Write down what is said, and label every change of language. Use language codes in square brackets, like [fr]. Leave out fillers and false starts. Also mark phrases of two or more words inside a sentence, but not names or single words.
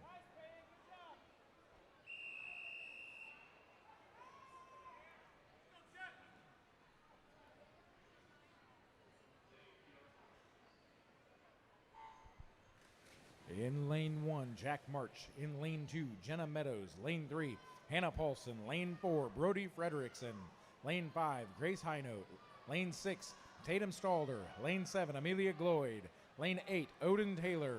[en] In lane 1, Jack March. In lane 2, Jenna Meadows. Lane 3, Hannah Paulson. Lane 4, Brody Frederickson. Lane 5, Grace Hinote. Lane 6, Tatum Stalder. Lane 7, Amelia Gloyd. Lane 8, Odin Taylor.